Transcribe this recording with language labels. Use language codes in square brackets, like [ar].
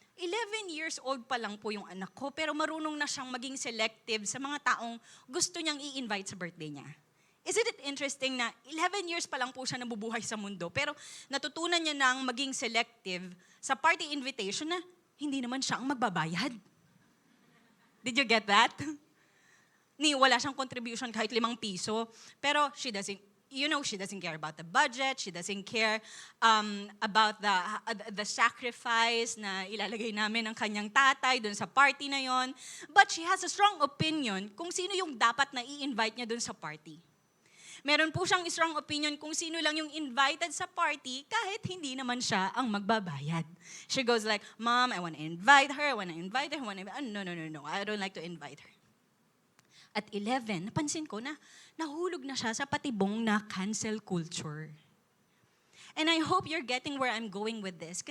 [tl] 11 years old pa lang po yung anak ko, pero marunong na siyang maging selective sa mga taong gusto niyang i-invite sa birthday niya. [en] Isn't it interesting [tl] na 11 years pa lang po siya nabubuhay sa mundo, pero natutunan niya nang maging selective sa party invitation na hindi naman siya ang magbabayad. [en] Did you get that? [tl] Wala siyang contribution kahit 5 piso, pero [en] she doesn't care about the budget. She doesn't care about the sacrifice [tl] na ilalagay namin ng kanyang tatay dun sa party na yon. [en] But she has a strong opinion [tl] kung sino yung dapat na i-invite niya dun sa party. Meron po siyang [en] strong opinion [tl] kung sino lang yung invited sa party kahit hindi naman siya ang magbabayad. [en] She goes like, Mom, I want to invite her. No, I don't like to invite her. [tl] At 11, napansin ko na nahulog na siya sa patibong na cancel culture. [en] And I hope you're getting where I'm going with this.